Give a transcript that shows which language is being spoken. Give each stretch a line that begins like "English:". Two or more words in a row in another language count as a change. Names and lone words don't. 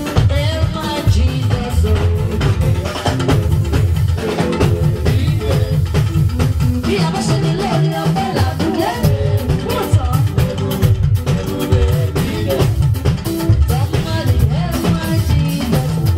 English: Hail my Jesus.
Yoruba: Bí a bá ṣe ní lórí ọpẹ́ là ń dúró.
English: Somebody hail my Jesus.